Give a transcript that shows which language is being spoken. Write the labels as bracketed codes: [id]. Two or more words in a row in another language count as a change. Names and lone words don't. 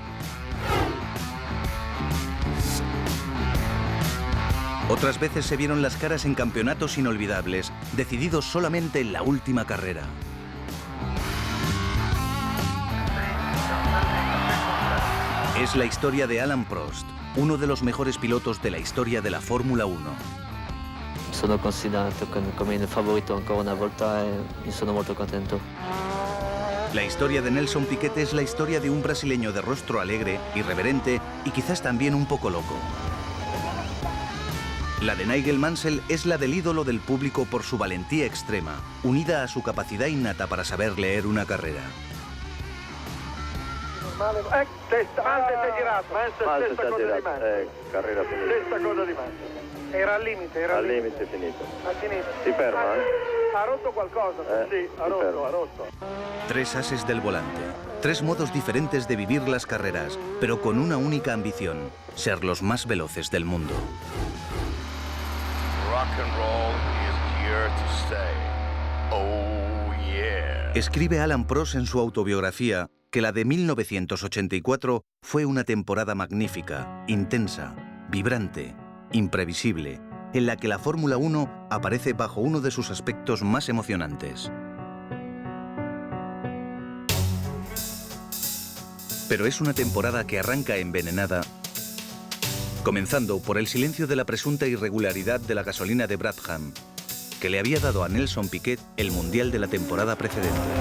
[es] Otras veces se vieron las caras en campeonatos inolvidables, decididos solamente en la última carrera. Es la historia de Alain Prost, uno de los mejores pilotos de la historia de la Fórmula 1. [it] Sono considerato come il favorito ancora una volta e sono molto contento. [es] La historia de Nelson Piquet es la historia de un brasileño de rostro alegre, irreverente y quizás también un poco loco. La de Nigel Mansell es la del ídolo del público por su valentía extrema, unida a su capacidad innata para saber leer una carrera. [it] Mansell si è girato. Mansell stessa cosa di Mansell. Carrera finita. Stessa cosa di Mansell. Era al limite, era al limite finito. Ha finito. Si ferma, Ha rotto qualcosa, sì, ha rotto. [es] Tres ases del volante, tres modos diferentes de vivir las carreras, pero con una única ambición, ser los más veloces del mundo. [en] Rock and roll is here to stay. Oh yeah. [es] Escribe Alain Prost en su autobiografía que la de 1984 fue una temporada magnífica, intensa, vibrante, imprevisible, en la que la Fórmula 1 aparece bajo uno de sus aspectos más emocionantes. Pero es una temporada que arranca envenenada, comenzando por el silencio de la presunta irregularidad de la gasolina de Brabham, que le había dado a Nelson Piquet el mundial de la temporada precedente.